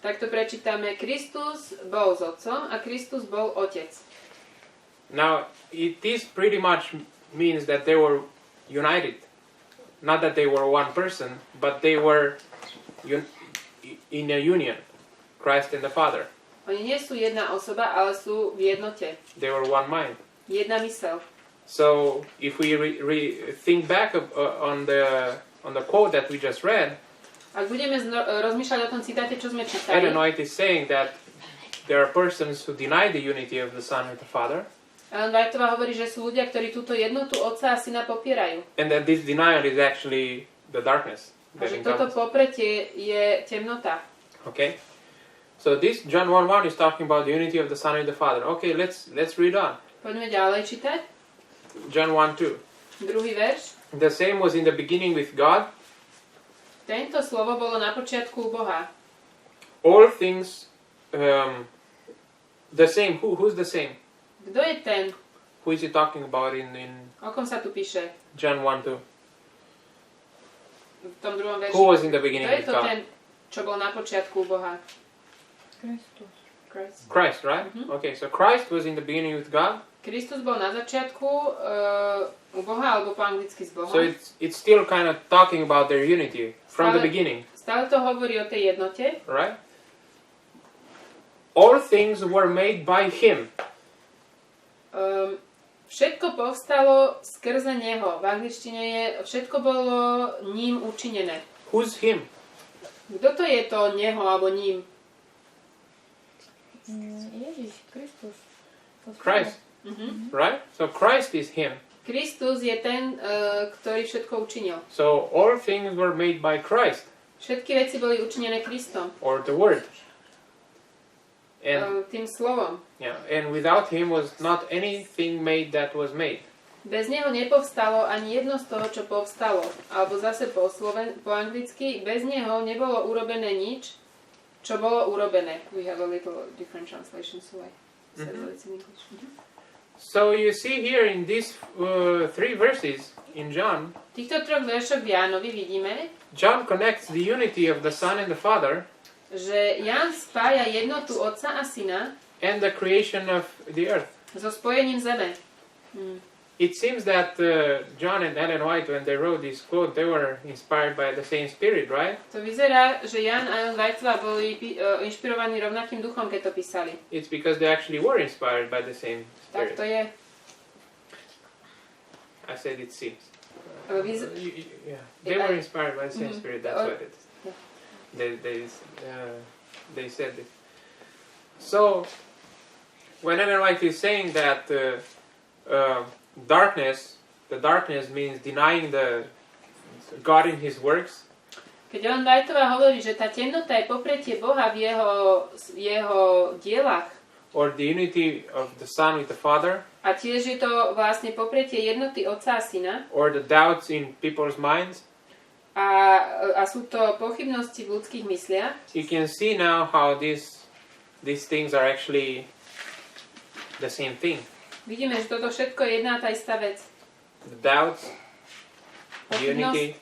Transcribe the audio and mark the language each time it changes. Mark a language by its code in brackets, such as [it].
[sk] tak to prečítame Kristus bol s Otcom a Kristus bol Otec. [en] Now, this pretty much means that they were united. Not that they were one person, but they were in a union, Christ and the Father. [sk] Oni nie sú jedna osoba, ale sú v jednote. [en] They were one mind. [sk] Jedna myseľ. [en] So, if we think back on the quote that we just read, [sk] Ak budeme rozmýšľať o tom citáte, čo sme čítali, [en] Ellen White is saying that there are persons who deny the unity of the Son and the Father, [sk] Ellen Whiteová hovorí, že sú ľudia, ktorí túto jednotu Otca a Syna popierajú. [en] and that this denial is actually the darkness. [sk] A že toto popretie je temnota. [en] Okay? So this John 1:1 is talking about the unity of the Son and the Father. Okay, let's read on. [sk] Poďme ďalej čítať. [en] John 1:2. [sk] Druhý verš. [en] The same was in the beginning with God. [sk] Tento slovo bolo na počiatku u Boha. [en] All things the same. Who's the same? [sk] Kto je ten? [en] Who is he talking about in [sk] O kom sa tu píše? [en] John 1:2? [sk] V tom druhom verši. [en] Who was in the [sk] Kto [en] beginning [sk] je [en] with [sk] to [en] God? [sk] ten, čo bol na počiatku u Boha? Kristus. [en] Christ. Christ, right? Okay, so Christ was in the beginning with God. [sk] Kristus bol na začiatku u Boha, alebo po anglicky s Bohom. [en] So it's still kind of talking about their unity from the beginning, [sk] Stále to hovorí o tej jednote. [en] right? All things were made by Him. [sk] Všetko povstalo skrze Neho. V angličtine je všetko bolo ním učinené. [en] Who's Him? [sk] Kto to je to Neho alebo ním? Ježiš, Kristus. [en] Christ, right? So Christ is Him. [sk] Kristus je ten, ktorý všetko učinil. [en] So all things were made by Christ, [sk] Všetky veci boli učinené Kristom. [en] or the Word. And [sk] Tým slovom. [en] yeah, and without Him was not anything made that was made. [sk] Bez Neho nepovstalo ani jedno z toho, čo povstalo. Alebo zase po anglicky, bez Neho nebolo urobené nič, čo bolo urobené. [en] We have a little different translation, so I said that it's in English. So you see here in these 3 verses in John, [sk] V týchto troch veršoch v Jánovi vidíme, [en] John connects the unity of the Son and the Father [sk] že Ján spája jednotu Otca a Syna [en] and the creation of the earth. [sk] so spojením zeme. [en] It seems that John and Ellen White, when they wrote this quote, they were inspired by the same spirit, right? [sk] To vyzerá, že Jan a Ellen Whiteová boli inšpirovaní rovnakým duchom, keď to písali. [en] It's because they actually were inspired by the same [sk] Tak [en] spirit. [sk] to je. [en] I said it seems. Yeah. They were inspired by the same spirit. That's what it is. Yeah. They said it. So when Ellen White is saying that the darkness means denying the God in His works. [sk] Keď Ellen Whiteová hovorí, že tá temnota je popretie Boha v jeho dielach. [en] Or the unity of the Son with the Father. [sk] A tiež je to vlastne popretie jednoty Otca a Syna. [en] Or the doubts in people's minds. [sk] A sú to pochybnosti v ľudských mysliach. [en] You can see now how these things are actually the same thing. [sk] Vidíme, že toto všetko je jedna a tá istá vec. [en] The doubts, the unity, and the